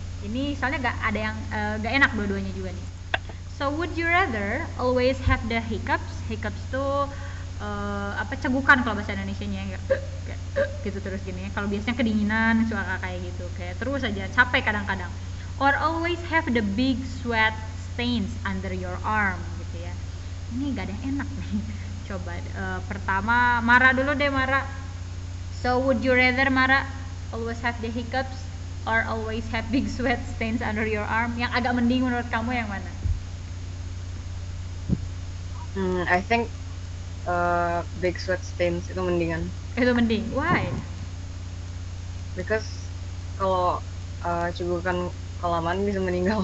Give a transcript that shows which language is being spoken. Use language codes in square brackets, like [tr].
[id] Ini soalnya gak enak dua-duanya juga nih. [en] So would you rather always have the hiccups? [id] Hiccups tuh cegukan kalau bahasa Indonesianya, kayak gitu terus gini ya. Kalau biasanya kedinginan suka kayak gitu, kayak terus aja capek kadang-kadang. [en] Or always have the big sweat stains under your arm [id] gitu ya. Ini gak ada yang enak nih. Coba pertama Mara dulu deh, Mara. [en] So would you rather, Mara, always have the hiccups or always have big sweat stains under your arm? [id] Yang agak mending menurut kamu yang mana? [en] I think big sweat stains [id] itu mendingan. Itu mending. [en] Why? Because [id] kalau cegukan kelamaan bisa meninggal.